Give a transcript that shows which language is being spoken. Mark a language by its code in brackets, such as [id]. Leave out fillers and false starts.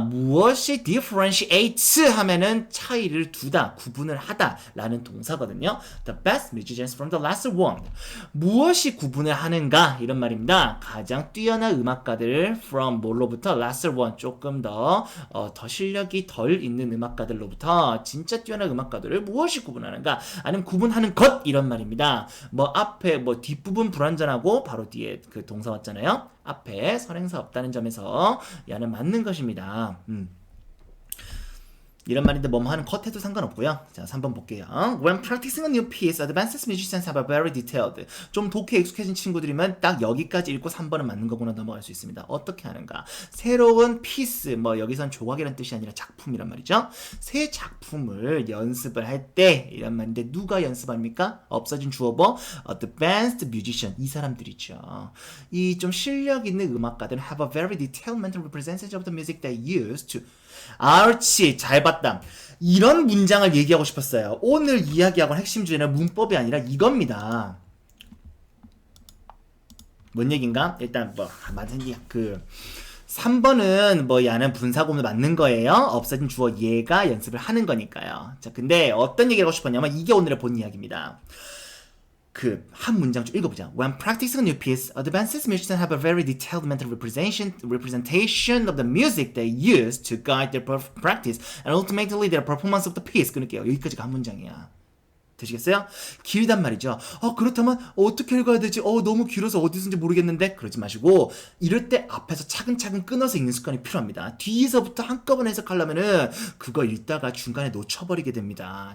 [ko] 무엇이 [en] differentiates [ko] 하면은 차이를 두다, 구분을 하다 라는 동사거든요. [en] The best musicians from the last one. [ko] 무엇이 구분을 하는가? 이런 말입니다. 가장 뛰어난 음악가들 [en] from [ko] 뭘로부터 [en] last one [ko] 조금 더 실력이 덜 있는 음악가들로부터 진짜 뛰어난 음악가들을 무엇이 구분하는가? 아니면 구분하는 것 이런 말입니다. 앞에 뒷부분 불완전하고 바로 뒤에 그 동사 왔잖아요. 앞에 선행사 없다는 점에서 야는 맞는 것입니다. 이런 말인데 뭐뭐 하는 컷 해도 상관없고요. 자, 3번 볼게요. [en] When practicing a new piece, advanced musicians have a very detailed. [ko] 좀 독해에 익숙해진 친구들이면 딱 여기까지 읽고 3번은 맞는 거구나 넘어갈 수 있습니다. 어떻게 하는가? 새로운 piece, 여기선 조각이란 뜻이 아니라 작품이란 말이죠. 새 작품을 연습을 할 때 이란 말인데 누가 연습합니까? 없어진 주어버 [en] advanced musician [ko] 이 사람들이죠. 이 좀 실력 있는 음악가들은 [en] have a very detailed mental representation of the music they use to [ko] 옳지 잘 봤다. 이런 문장을 얘기하고 싶었어요. 오늘 이야기하고 핵심 주제는 문법이 아니라 이겁니다. 뭔 얘기인가? 일단 맞은 그 3번은 야는 분사구문 맞는 거예요. 없어진 주어 얘가 연습을 하는 거니까요. 자, 근데 어떤 얘기를 하고 싶었냐면 이게 오늘의 본 이야기입니다. 한 문장 좀 읽어보자. [en] When practicing a new piece, advanced musicians have a very detailed mental representation of the music they use to guide their practice and ultimately their performance of the piece. [ko] 그럴게요. 여기까지가 한 문장이야. 되시겠어요? 길단 말이죠. 그렇다면 어떻게 읽어야 되지? 너무 길어서 어디서인지 모르겠는데 그러지 마시고 이럴 때 앞에서 차근차근 끊어서 읽는 습관이 필요합니다. 뒤에서부터 한꺼번에 해석하려면은 그거 읽다가 중간에 놓쳐버리게 됩니다.